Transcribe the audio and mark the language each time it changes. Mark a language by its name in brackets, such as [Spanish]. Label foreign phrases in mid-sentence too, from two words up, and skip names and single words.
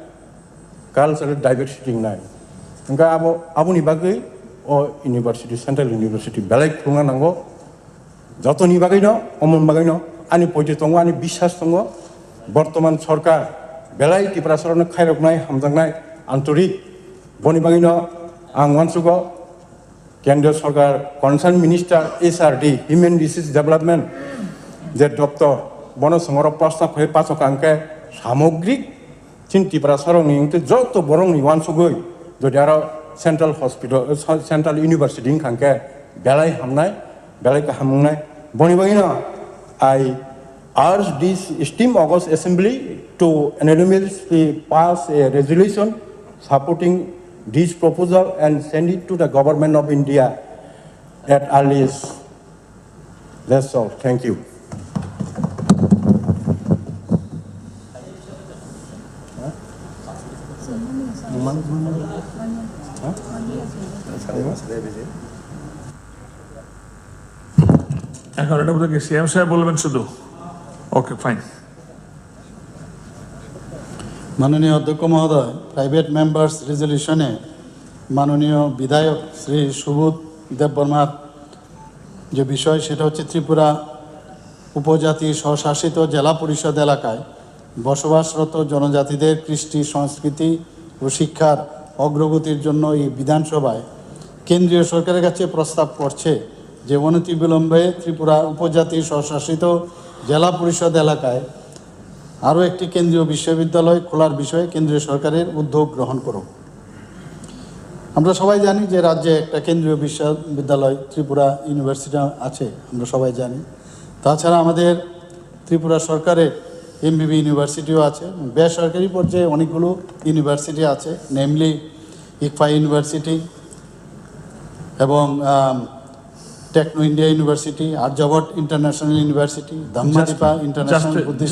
[Kok Borok] ओंखा आबुनि बागै [English] university central university [Kok Borok] बेलाय खुंना नांगौ जतनि बागैनो अमन बागैनो आंनि पयथि दङ आंनि बिश्वास दङ बर्तमान सरकार बेलाय त्रिपुरा सरकारनो खायरबनाय हामजांनाय आन्तरिक बनि बागैनो आं वानसुगो केन्द्रीय सरकार [English] concern minister HRD human resource development [Kok Borok] जे दप्तर बन संगर प्रस्ताव फै पासक आंके सामग्रिक चिन त्रिपुरा सरकारनि जत बरंनि वानसुगै যদি आरो [English] central hospital central university [Kok Borok] खांके बेलाय हामनाय बेलाय हामनाय बनि बागैनो [English] I urge this esteemed August Assembly to unanimously pass a resolution supporting this proposal and send it to the government of India at earliest. That's all. Thank you. [Bangla] এখন এটা বোধহয় সিএম সাহেব বলবেন শুধু ওকে ফাইন মাননীয় অধ্যক্ষ মহোদয় [English] private members resolution-e [Bangla] মাননীয় বিধায়ক শ্রী সুবোধ দেববর্মার যে বিষয় সেটা হচ্ছে ত্রিপুরা উপজাতি স্বশাসিত জিলা পরিষদ এলাকায় বসবাসরত জনজাতিদের কৃষ্টি সংস্কৃতি আর শিক্ষার অগ্রগতির জন্য এই বিধানসভায় কেন্দ্রীয় সরকারের কাছে প্রস্তাব করছে যে অনতিবিলম্বে ত্রিপুরা উপজাতি স্বশাসিত জিলা পরিষদ এলাকায় আরও একটি কেন্দ্রীয় বিশ্ববিদ্যালয় খোলার বিষয়ে কেন্দ্রীয় সরকারের উদ্যোগ গ্রহণ করুক। আমরা সবাই জানি যে রাজ্যে একটা কেন্দ্রীয় বিশ্ববিদ্যালয় ত্রিপুরা ইউনিভার্সিটি আছে, আমরা সবাই জানি। তাছাড়া আমাদের ত্রিপুরা সরকারের এমবিবি ইউনিভার্সিটিও আছে, বেসরকারি পর্যায়ে অনেকগুলো ইউনিভার্সিটি আছে, নেমলি ইকফা ইউনিভার্সিটি এবং টেকনো ইন্ডিয়া ইউনিভার্সিটি, আর্যভট্ট ইন্টারন্যাশনাল ইউনিভার্সিটি, ধাম্মাদিপা ইন্টারন্যাশনাল বুদ্ধিস্ট।